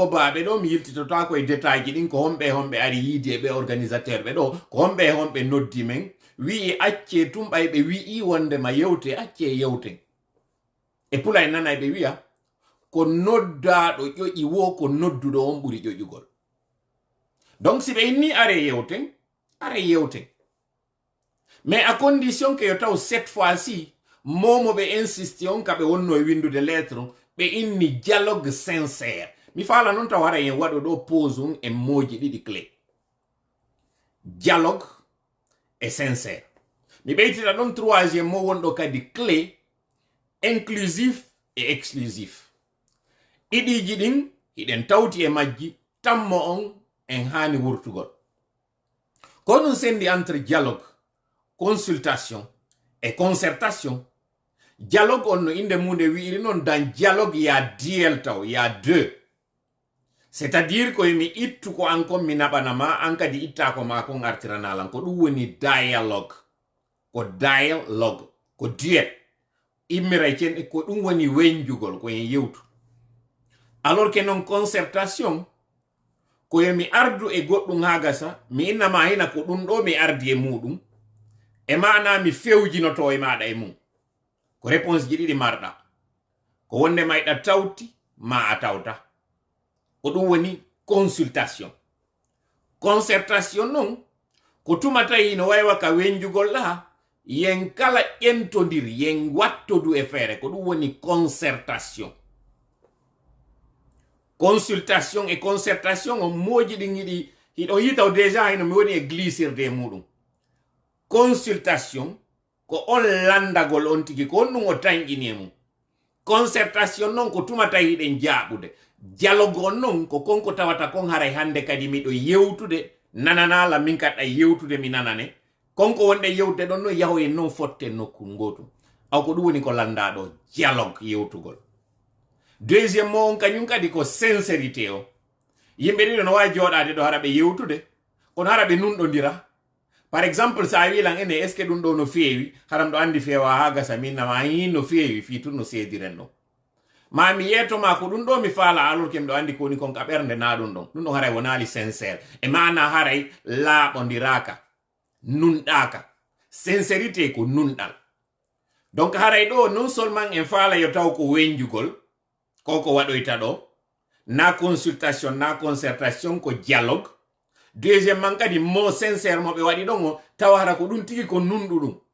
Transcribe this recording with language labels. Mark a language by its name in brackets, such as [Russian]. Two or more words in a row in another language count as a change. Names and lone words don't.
[Fula] baabe do mi yiltito ta ko e détail din ko hombe ari yide be organisateur be do ko hombe noddi men wi acce tumbay be wi wonde ma yewte acce yewte e pula en nana be wiya ko nodda do ƴoƴi wo ko noddudo on buri ƴoƴugol donc si be inni are yewten [French] mais à condition que [Fula] yo taw [French] cette fois-ci [Fula] momo be insisti on kabe wonno e windude lettre be inni [French] dialogue sincère [Fula] mi fala non taw hara en wado do pose e moji didi [French] clé dialogue et sincère [Fula] mi beytita don troisième mo wondo kadi [French] clé inclusif et exclusif [Fula] idiji din hiden tawti e majji tammo on en hani wurtugol ko non sendi [French] entre dialogue consultation et concertation [Fula] dialogue on no inde munde wiiri non [French] dans dialogue il y a [Fula] diel taw [French] il y a deux c'est-à-dire [Fula] ko mi ittu ko ankon mi nabanama ankadi itta ko ma ko ngartiranalan ko dum woni dialogue ko duet immiray ken ko dum woni wenjugol ko en yewtu [French] alors que [Fula] non concertation ko mi ardu e goddum hagasa mi innama hina ko dum do mi ardi e mudum e mana mi fewjinoto e maada e mum ko réponse ji didi marda ko wonde mayda tawti ma a tawta ko dum woni [French] consultation concertation [Fula] non ko tumata hino waywa ka wenjugol la yen kala entodir yen wattodu e fere ko dum woni concertation [French] consultation et concertation [Fula] on moji di ngidi hido yitaw déjà hino mi woni e glissirde mudum consultation ko on landagol on tigi ko on o tangini mum concertation non ko tumata hiden jaabude dialogue non ko konko tawata kon haray hande kadi mi do yewtude nananala min kadda yewtude mi nanane konko wonde yewte don no yaho e non fotte nokku ngoto aw ko dum woni ko landado dialogue yewtugol deuxième mo on kanyum kadi ko sincérité o yimbe dido no wawi jodade do harabe yewtude kon harabe nundodira [French] par exemple [Fula] sa wi lan ene [French] est ce que [Fula] dum do no feewi haram do andi feewa ha gasa minna ma no feewi fi tun no sediren no ma mi yeto ma ko dum do mi fala alol kem do andi ko ni kon ka bernde na dum do haray wonali sincère e mana haray laabondiraka nundaka sincérité ko nundal donc haray do [French] non seulement [Fula] en fala yo taw ko wenjugol koko wadoyta do na consultation na concertation ko dialogue deuxièmement kadi mo sincèrement be wadi dongo tawara ko dum tigi ko nundudum